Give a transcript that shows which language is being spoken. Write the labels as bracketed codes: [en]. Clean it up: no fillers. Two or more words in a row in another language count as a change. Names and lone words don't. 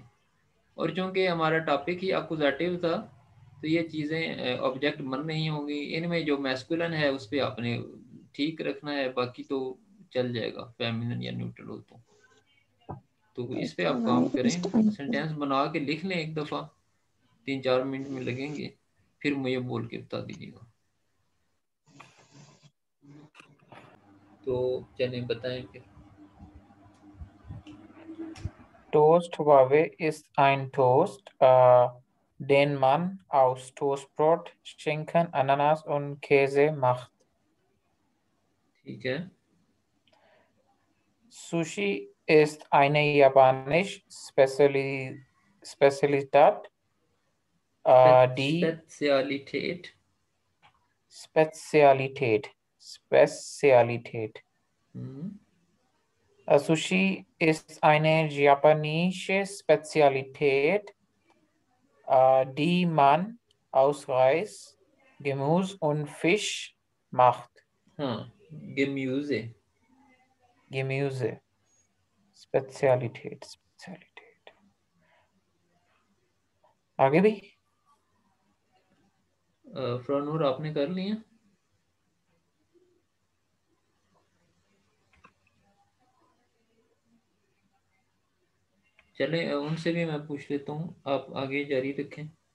[hi] और चूंकि हमारा टॉपिक ही अकुजाटिव था तो ये चीज़ें ऑब्जेक्ट बन नहीं होंगी, इनमें जो मैस्कुलिन है उस पर आपने ठीक रखना है, बाकी तो चल जाएगा फेमिनिन या न्यूट्रल हो तो इस पे आप काम करें, सेंटेंस बना के लिख लें एक दफ़ा, 3-4 मिनट में लगेंगे, फिर मुझे बोल के बता दीजिएगा। तो चलें बताएं फिर। [de] Toastwaffe ist ein Toast, den man aus Toastbrot, Schinken, Ananas und Käse macht. [hi] ठीक है, [de] Sushi ist eine japanische Spezialität, D. Spezialität. Spezialität. Spezialität. Sushi ist eine japanische Spezialität, die man aus Reis, Gemüse und Fisch macht. [hi] हाँ, Gemüse. [de] Gemüse. Spezialität. Spezialität. [hi] आगे भी फ्रॉनूर आपने कर लिया? चले उनसे भी मैं पूछ लेता हूँ, आप आगे जारी रखें।